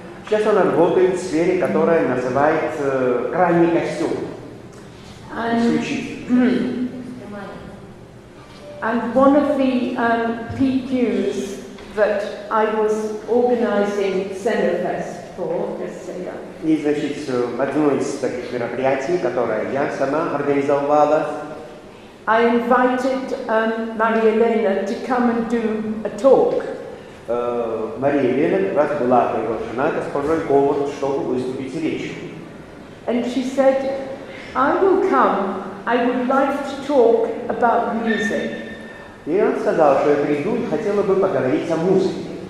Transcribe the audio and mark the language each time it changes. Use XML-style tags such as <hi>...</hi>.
<ru>Сейчас она работает в сфере, которая называет крайний костюм. Исключительно.</ru> <en>And one of the PQs that I was organizing Scenographer for, just say that.</en> <ru>И, значит, одно из таких мероприятий, которое я сама организовала,</ru> <en>I invited Maria Elena to come and do a talk.</en> <ru>Мария Елена как раз была приглашена госпожой Говард, чтобы выступить с речью.</ru> <en>And she said, I will come, I would like to talk about music.</en> <ru>И она сказала, что я приду и хотела бы поговорить о музыке.</ru>